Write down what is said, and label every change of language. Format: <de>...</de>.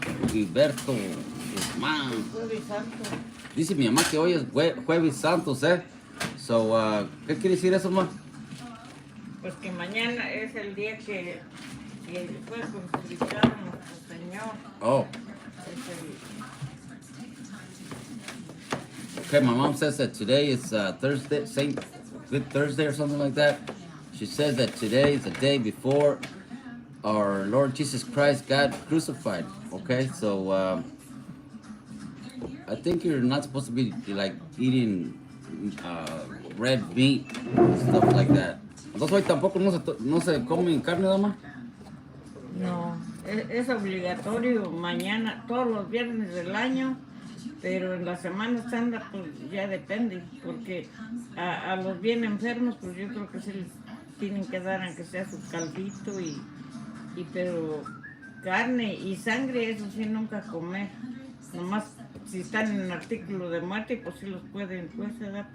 <es>Gilberto Guzmán. Dice mi mamá que hoy es Jueves Santos, ¿eh? So, ¿qué quiere decir eso, mamá? Pues que mañana es el día que fue crucificado nuestro Señor. Oh.</es> <en>Okay, my mom says that today is Thursday, Good Thursday or something like that. She says that today is the day before our Lord Jesus Christ got crucified. Okay, so I think you're not supposed to be like eating red meat and stuff like that.</en> <es>Entonces hoy tampoco no se come carne, dama. No, es obligatorio mañana, todos los viernes del año, pero en la Semana Santa pues ya depende, porque a los bien enfermos pues yo creo que se les tienen que dar aunque sea su caldito pero carne y sangre eso sí nunca comer, nomás si están en el artículo de muerte pues sí los pueden pues ¿verdad?</es>